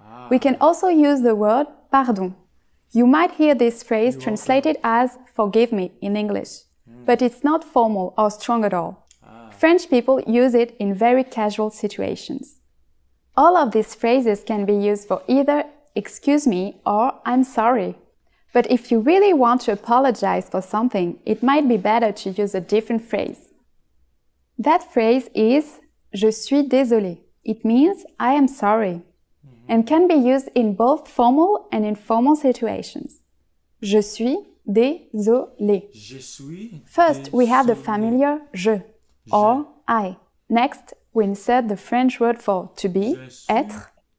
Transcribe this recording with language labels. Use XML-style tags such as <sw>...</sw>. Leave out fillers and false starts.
<en>We can also use the word pardon. You might hear this phrase translated as forgive me in English, but it's not formal or strong at all. French people use it in very casual situations. All of these phrases can be used for either excuse me or I'm sorry. But if you really want to apologize for something, it might be better to use a different phrase. That phrase is je suis désolé. It means I am sorry, and can be used in both formal and informal situations.</en> <fr>Je suis désolé.</fr> <en>First, we have the familiar je or I. Next, we insert the French word for to be, être.</en>